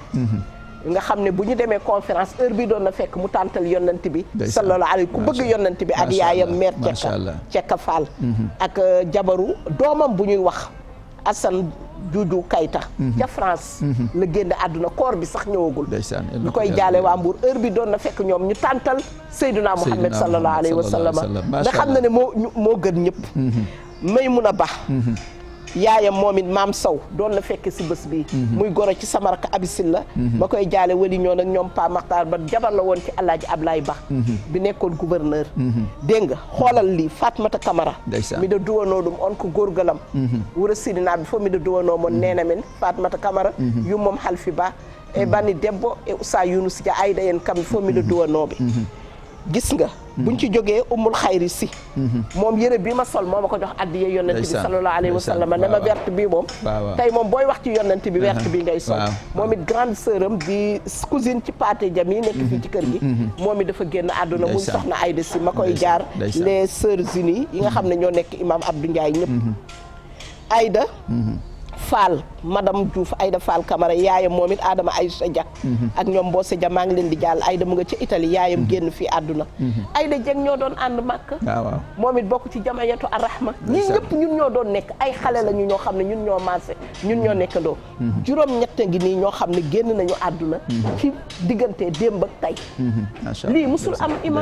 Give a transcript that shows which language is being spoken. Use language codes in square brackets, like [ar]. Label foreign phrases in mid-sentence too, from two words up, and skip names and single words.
[wo] nga xam ne bu ñu demee conférence heure bi doon na fekk mu tàntal yonent bi [ar] sallallahu alayhi [wo] ku bëgg yonent bi ak yaayam mère Cekka Fall ak jabaru doomam bu ñuy wax Assane Juuju Kayta ca France la génn àdduna koor bi sax ñëwagul ñu koy jaale waa Mbuur heure bi doon na fekk ñoom ñu tàntal Seydina Muhammad [ar] sallallahu alayhi wa sallam [wo] nga xam ne moo gën ñëpp Maymuna Ba yaayam moom it maam Sow doon na fekk si bés bi muy goro ci sama rakk Abisil la ma koy jaale wali ñoo nag ñoom Pa Maxtaar ba jabar la woon ci Alaaji Ablaye Ba bi nekkoon gouverneur dégg nga xoolal lii Fatmata Camara mi [ff] da duwanoo ɗum on ko gorgalam wuro sidinaɓe fof miɗo duwanoo mon nena men Fatmata Camara yummom Halfi Ba e banni debbo e Oussa Younous Dia Aïda en kamɓe fof miɗo duwanooɓe [wo] gis nga buñ ci jógee Umul Xayri si moom yëre bi ma sol moo ma ko jox addiya yonent bi [ar] sallallahu alayhi wa sallam [wo] ne ma verte bi moom tey moom booy wax ci yonent bi verte bi ngay sol moom it [fr] grande sœur [wo] am di cousine ci Paate Jam yi nekk fii ci kër gi moom it dafa génn àdduna muy soxna Aïda si ma koy jaar [fr] les sœurs unies [wo] yi nga xam ne ñoo nekk imam Abdou Ndiaye ñëpp Aïda Fall madame Diouf Aïda Fall Camara yaayam moom it Adama Aïssa Dia ak ñoom Mbose Dia maa ngi leen di jàll Aïda mu nga ca Italie yaayam génn fii àdduna Aïda Dieng ñoo doon ànd màkk moom it bokk ci jamiyatu Arrahma ñii ñëpp ñun ñoo doon nekk ay xale lañu ñoo xam ne ñun ñoo maase ñun ñoo nekkandoo juróom-ñett ngi nii ñoo xam ne génn nañu àdduna ci diggante démb ak tey lii musul am imam